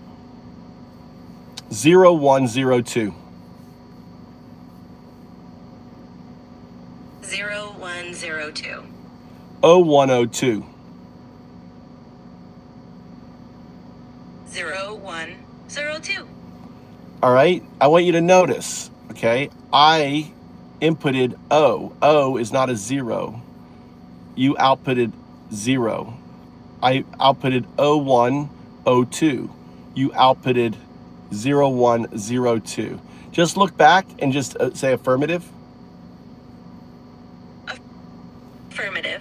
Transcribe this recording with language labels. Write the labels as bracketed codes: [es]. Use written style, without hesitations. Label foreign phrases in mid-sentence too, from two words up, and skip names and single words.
[en] (0102). 0102. 0102. 0102. All right, I want you to notice, okay, I inputted O. O is not a 0. You outputted 0. I outputted 0102. You outputted 0102. Just look back and just say affirmative. Affirmative.